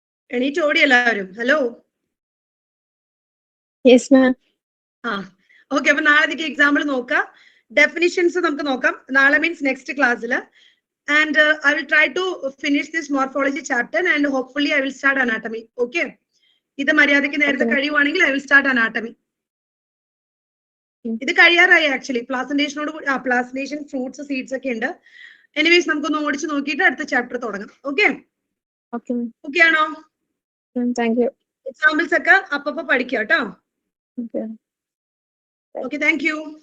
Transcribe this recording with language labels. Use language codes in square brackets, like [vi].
[ml] എണീറ്റ് ഓടി എല്ലാവരും. ഹലോ. [en] Yes ma'am. [ml] ആ ഓക്കെ, അപ്പൊ നാളത്തേക്ക് എക്സാമ്പിൾ നോക്കാം. ഡെഫിനിഷൻസ് നമുക്ക് നോക്കാം നാളെ, മീൻസ് നെക്സ്റ്റ് ക്ലാസ്സിൽ. [en] And I will try to finish this morphology chapter and hopefully I will start anatomy. [ml] Okay, ഇത് മര്യാദയ്ക്ക് നേരത്തെ കഴിയുവാണെങ്കിൽ [en] I will start anatomy. [ml] ഇത് കഴിയാറായി ആക്ച്വലി. പ്ലാസന്റേഷനോട് പ്ലാസന്റേഷൻ, ഫ്രൂട്ട്സ്, സീഡ്സ് ഒക്കെ ഉണ്ട്. എനിവേസ് നമുക്കൊന്ന് ഓടിച്ച് നോക്കിയിട്ട് അടുത്ത ചാപ്റ്റർ തുടങ്ങാം. ഓക്കെ, ഓക്കെ ആണോ? [en] Thank you. [ml] എക്സാമ്പിൾസ് ഒക്കെ അപ്പൊ പഠിക്കാം കേട്ടോ. Okay, [en] Thank you.